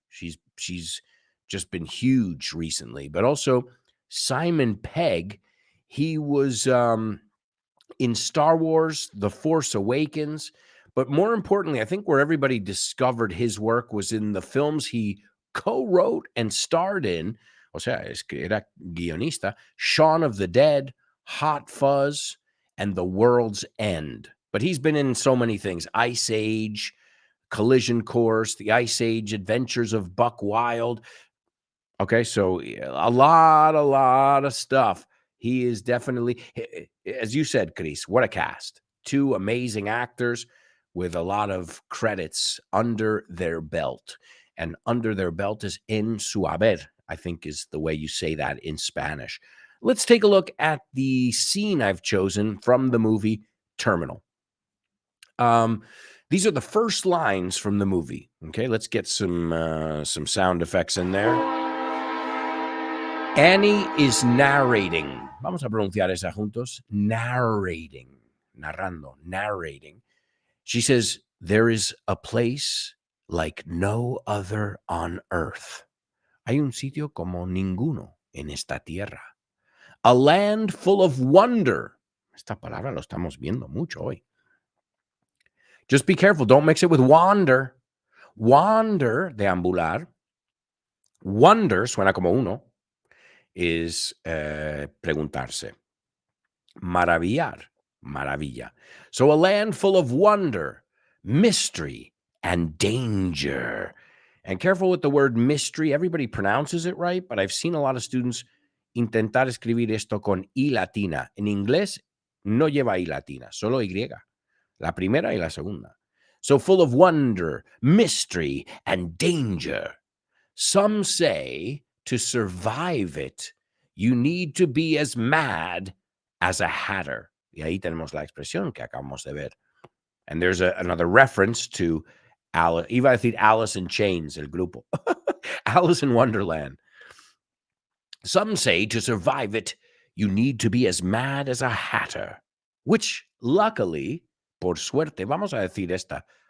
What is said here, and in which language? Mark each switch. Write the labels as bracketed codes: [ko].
[en] She's just been huge recently, but also Simon Pegg He was in Star Wars, The Force Awakens. But more importantly, I think where everybody discovered his work was in the films he co-wrote and starred in. [es] O sea, es que era guionista. [en] Shaun of the Dead, Hot Fuzz, and The World's End. But he's been in so many things. Ice Age, Collision Course, The Ice Age Adventures of Buck Wild. Okay, so a lot of stuff. He is definitely, as you said, Chris, what a cast. Two amazing actors with a lot of credits under their belt. And under their belt is [es] en su haber, [en] I think is the way you say that in Spanish. Let's take a look at the scene I've chosen from the movie Terminal. These are the first lines from the movie. Okay, let's get some sound effects in there. Annie is narrating. [es] Vamos a pronunciar esa juntos. [en] Narrating. Narrando. Narrating. She says, there is a place like no other on earth. [es] Hay un sitio como ninguno en esta tierra. [en] A land full of wonder. [es] Esta palabra lo estamos viendo mucho hoy. [en] Just be careful. Don't mix it with wander. Wander, deambular. [es] Wonder, suena como uno. Es preguntarse. Maravillar, maravilla. [en] So a land full of wonder, mystery, and danger. And careful with the word mystery. Everybody pronounces it right, but I've seen a lot of students [es] intentar escribir esto con I latina. En inglés no lleva I latina, solo Y. La primera y la segunda. [en] So full of wonder, mystery, and danger. Some say to survive it, you need to be as mad as a hatter. [es] Y ahí tenemos la expresión que acabamos de ver. [en] And there's another reference to Alice. [es] Iba a decir [en] Alice in Chains, [es] el grupo. [en] Alice in Wonderland. Some say to survive it, you need to be as mad as a hatter. Which, luckily, [es] por suerte, vamos a decir esta.